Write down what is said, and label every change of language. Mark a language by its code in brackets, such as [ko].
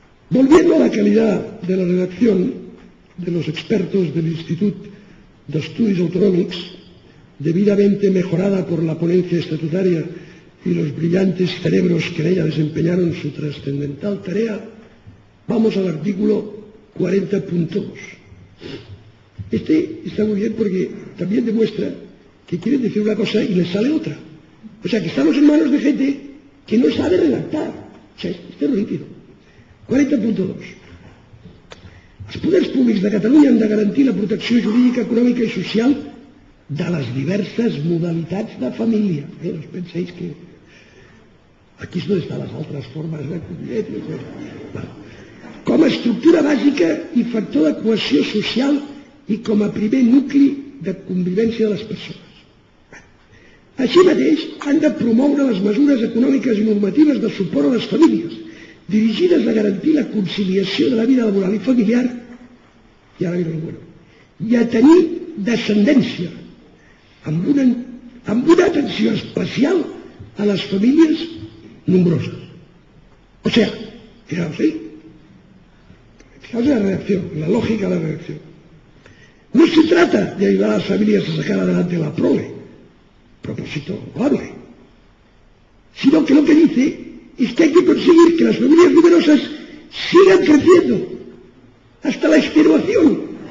[es] Volviendo a la calidad de la redacción de los expertos del Institut d'Estudis Autonòmics, debidamente mejorada por la ponencia estatutaria y los brillantes cerebros que en ella desempeñaron su trascendental tarea, vamos al artículo 40.2. Este está muy bien porque también demuestra que quieren decir una cosa y les sale otra. O sea, que estamos en manos de gente que no sabe redactar. O sea, este es nítido. 40.2. [ca] Els poders públics de Catalunya han de garantir la protecció jurídica, econòmica i social de les diverses modalitats de família. No us penséis que aquí és on estan les altres formes de convivència. Com a estructura bàsica i factor de cohesió social i com a primer nucli de convivència de les persones. Així mateix, han de promoure les mesures econòmiques i normatives de suport a les famílies, dirigides a garantir la conciliació de la vida laboral i familiar, i ara ve [es] el bueno, [ca] i a tenir descendència, amb una atenció especial a les famílies nombroses. [es] O sea, fijaos, fijaos en la redacción, la lógica de la redacción. No se trata de ayudar a las familias a sacar adelante la prole, propósito loable, sino que lo que dice es que hay que conseguir que las familias numerosas sigan creciendo hasta la extenuación.